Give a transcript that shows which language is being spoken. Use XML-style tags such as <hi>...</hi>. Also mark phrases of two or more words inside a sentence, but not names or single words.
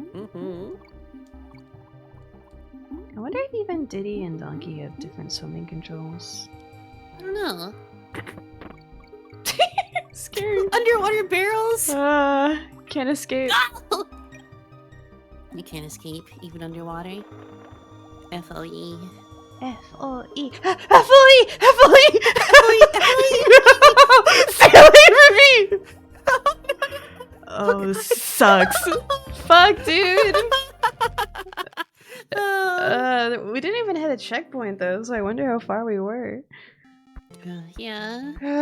<en>I wonder if even Diddy and Donkey have different swimming controls. I don't know. Scary. Underwater barrels? Can't escape. You can't escape, even underwater. F-O-E. F-O-E. F-O-E! F-O-E! Stay away from me! Oh, this sucks. Fuck, dude. We didn't even hit a checkpoint though, so I wonder how far we were. Yeah.</en>